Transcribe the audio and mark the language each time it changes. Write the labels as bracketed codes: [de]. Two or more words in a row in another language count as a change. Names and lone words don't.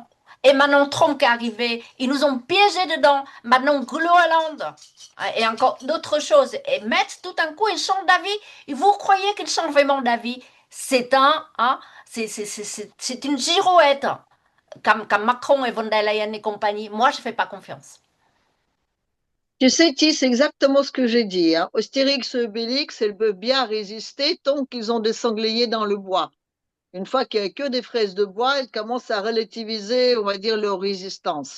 [fr] Et maintenant, Trump qui est arrivé, ils nous ont piégés dedans. Maintenant, Groenland et encore d'autres choses. Et Metz, tout d'un coup, ils changent d'avis. Et vous croyez qu'ils changent vraiment d'avis? C'est c'est une girouette. Comme Macron et von der Leyen et compagnie, moi, je ne fais pas confiance. Tu sais, Ti, c'est exactement ce que j'ai dit. Hein. Astérix et Obélix, elles peuvent bien résister tant qu'ils ont des sangliers dans le bois. Une fois qu'il n'y a que des fraises de bois, elles commencent à relativiser, on va dire, leur résistance.